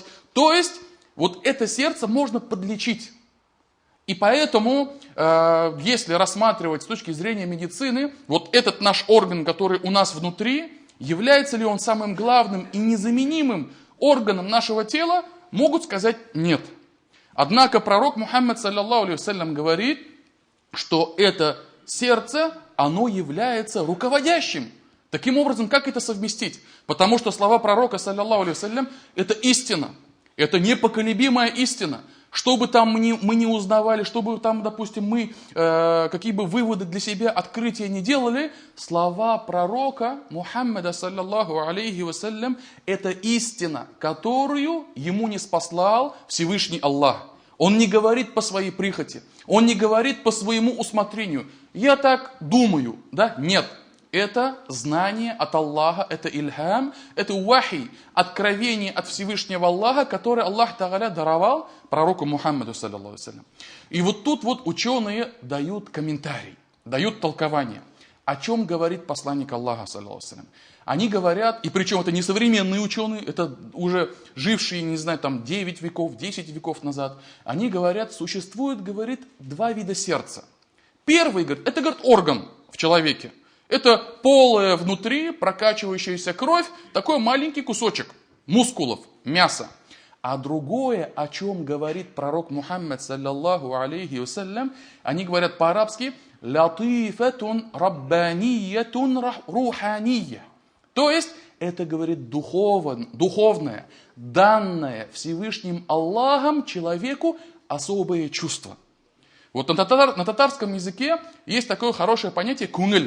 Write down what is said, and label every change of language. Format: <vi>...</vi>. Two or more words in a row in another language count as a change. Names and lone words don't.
<ru>То есть вот это сердце можно подлечить. И поэтому, если рассматривать с точки зрения медицины, вот этот наш орган, который у нас внутри, является ли он самым главным и незаменимым органом нашего тела, могут сказать нет. Однако пророк Мухаммад,</ru> <ar>صلى الله عليه وسلم,</ar> <ru>говорит, что это сердце, оно является руководящим. Таким образом, как это совместить? Потому что слова пророка,</ru> <ar>صلى الله عليه وسلم,</ar> <ru>это истина. Это непоколебимая истина. Что бы там мы не узнавали, что бы там, допустим, мы какие бы выводы для себя, открытия не делали, слова пророка Мухаммада,</ru> <ar>صلى الله عليه وسلم,</ar> <ru>это истина, которую ему ниспослал Всевышний Аллах. Он не говорит по своей прихоти, он не говорит по своему усмотрению. Я так думаю, да? Нет. Это знание от Аллаха, это ильхам, это вахи, откровение от Всевышнего Аллаха, которое Аллах Тааля даровал пророку Мухаммаду,</ru> <ar>صلى الله عليه وسلم.</ar> <ru>И вот тут вот ученые дают комментарий, дают толкование. О чем говорит посланник Аллаха,</ru> <ar>صلى الله عليه وسلم?</ar> <ru>Они говорят, и причем это не современные ученые, это уже жившие, не знаю, там 9 веков, 10 веков назад. Они говорят, существует, говорит, два вида сердца. Первый, говорит, это, говорит, орган в человеке. Это полая внутри прокачивающаяся кровь, такой маленький кусочек мускулов, мяса. А другое, о чем говорит пророк Мухаммад,</ru> <ar>صلى الله عليه وسلم,</ar> <ru>они говорят по-арабски</ru> <ar>«لطيفة ربانية روحانية».</ar> <ru>То есть, это, говорит, духовное, данное Всевышним Аллахом человеку особое чувство. Вот на татарском языке есть такое хорошее понятие кунгель.</ru>